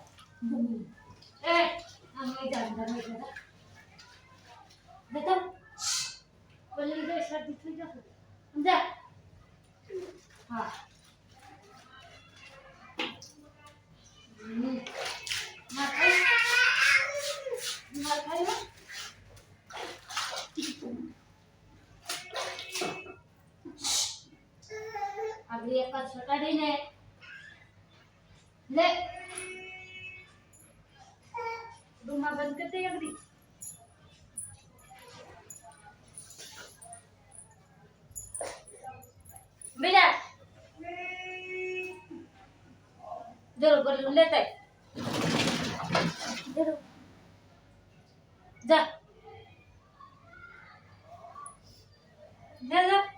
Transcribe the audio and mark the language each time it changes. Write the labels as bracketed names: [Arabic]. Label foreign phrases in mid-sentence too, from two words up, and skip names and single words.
[Indonesian] Amai jangan. Betul. Boleh juga shot itu juga. Udah. Ah. Makan. Makan. [Hindi] अभी एक छोटा दिन है ले रूम बंद करते हैं अभी बेटा जरूर कर लेते हैं जरूर जा जा जा